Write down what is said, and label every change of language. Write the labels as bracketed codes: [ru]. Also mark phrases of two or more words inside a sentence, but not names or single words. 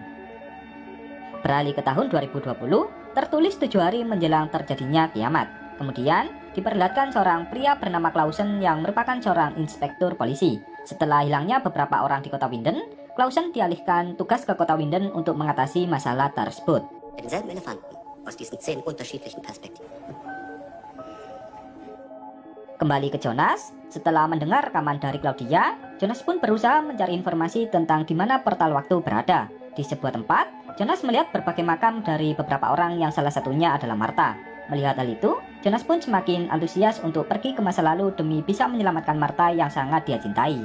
[id] Beralih ke tahun 2020, tertulis 7 hari menjelang terjadinya kiamat. Kemudian, diperlihatkan seorang pria bernama Clausen yang merupakan seorang inspektur polisi. Setelah hilangnya beberapa orang di kota Winden, Clausen dialihkan tugas ke kota Winden untuk mengatasi masalah tersebut. [de] Denselben Elefanten aus diesen 10 unterschiedlichen Perspektiven. [id] Kembali ke Jonas, setelah mendengar rekaman dari Claudia, Jonas pun berusaha mencari informasi tentang di mana portal waktu berada. Di sebuah tempat, Jonas melihat berbagai makam dari beberapa orang yang salah satunya adalah Martha. Melihat hal itu, Jonas pun semakin antusias untuk pergi ke masa lalu demi bisa menyelamatkan Martha yang sangat dia cintai.